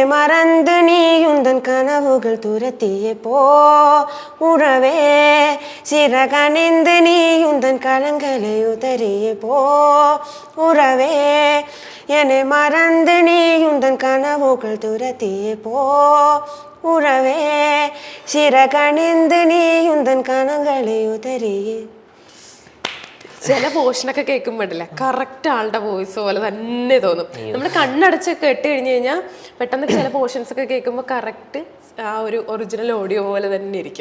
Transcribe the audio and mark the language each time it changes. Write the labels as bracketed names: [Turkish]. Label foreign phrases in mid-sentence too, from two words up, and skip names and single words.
[Tamil] மறந்து நீ உந்தன் கனவுகள் துரத்தியே போ உறவே, சிறகணிந்து நீ உந்தன் கலங்களை உதறியே போ உறவே, என்னை மறந்து நீ உந்தன் கனவுகள் துரத்தியே போ உறவே, சிறகணிந்து நீ உந்தன் கணங்களை உதறியே. [Malayalam] ചില പോർഷനൊക്കെ കേൾക്കുമ്പോഴല്ലേ കറക്റ്റ് ആളുടെ വോയിസ് പോലെ തന്നെ തോന്നും. നമ്മൾ കണ്ണടച്ച് കേട്ട് കഴിഞ്ഞ് കഴിഞ്ഞാൽ പെട്ടെന്ന് ചില പോർഷൻസ് ഒക്കെ കേൾക്കുമ്പോൾ കറക്റ്റ് ആ ഒരു ഒറിജിനൽ ഓഡിയോ പോലെ തന്നെ ഇരിക്കും.